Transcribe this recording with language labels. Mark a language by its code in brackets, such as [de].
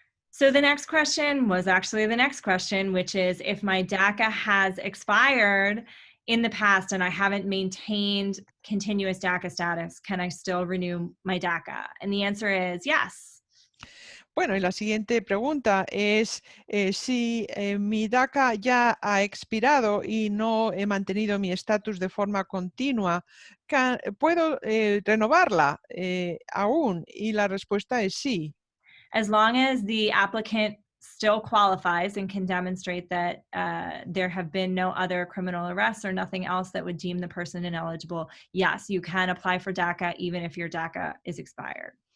[en] So the next question was actually the next question, which is, if my DACA has expired in the past and I haven't maintained continuous DACA status, can I still renew my DACA? And the answer is yes. [es] Bueno, y la siguiente pregunta es si mi DACA ya ha expirado y no he mantenido mi estatus de forma continua, ¿puedo renovarla aún? Y la respuesta es sí. [en] As long as the applicant still qualifies and can demonstrate that there have been no other criminal arrests or nothing else that would deem the person ineligible, yes, you can apply for DACA even if your DACA is expired.